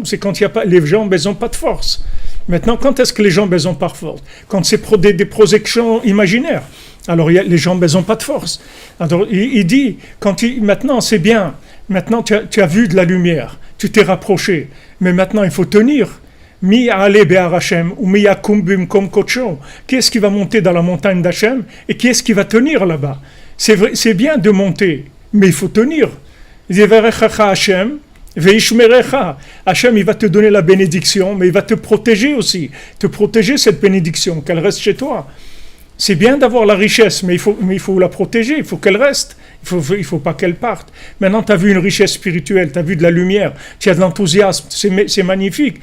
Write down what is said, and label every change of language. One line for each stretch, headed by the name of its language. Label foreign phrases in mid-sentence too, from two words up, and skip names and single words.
French: C'est quand il y a pas les jambes elles ont pas de force. Maintenant, quand est-ce que les jambes elles ont pas de force? Quand c'est des projections imaginaires. Alors les jambes elles ont pas de force. Alors il dit maintenant c'est bien. Maintenant tu as vu de la lumière, tu t'es rapproché, mais maintenant il faut tenir.
Hebrew: מי עלה בהר השם ומי יקום במקום כחו.
French: Qui est-ce qui va monter dans la montagne d'Hachem et qui est-ce qui va tenir là-bas? C'est vrai, c'est bien de monter, mais il faut tenir.
Hebrew: יברכך השם וישמרך.
French: Hashem il va te donner la bénédiction, mais il va te protéger aussi, te protéger cette bénédiction, qu'elle reste chez toi. C'est bien d'avoir la richesse, mais il faut la protéger, il faut qu'elle reste, il faut pas qu'elle parte. Maintenant, tu as vu une richesse spirituelle, tu as vu de la lumière, tu as de l'enthousiasme, c'est magnifique.